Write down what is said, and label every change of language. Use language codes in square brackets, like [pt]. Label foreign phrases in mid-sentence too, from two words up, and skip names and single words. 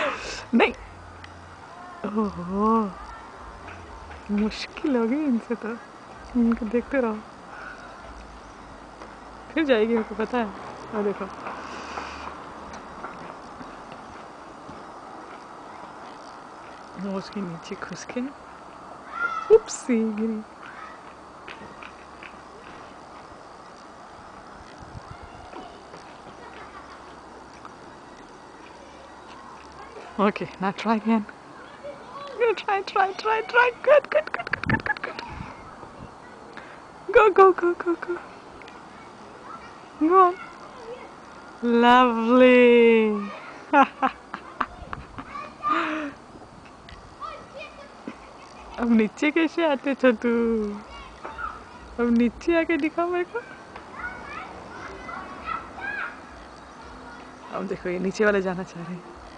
[hi] नहीं, ओहो, मुश्किल हो गई इनसे तो। इनको देखते रहो, फिर जाएगी, मेरे को पता है। और देखो, वो उसके नीचे घुस के, उपसी गिरी। [en] Okay, now try again. Try. Good. Go. Go on. Lovely. [hi] अब नीचे कैसे आते थे तू? अब नीचे आके दिखा मेरे को। अब देखो, ये नीचे वाले जाना चाह रहे हैं।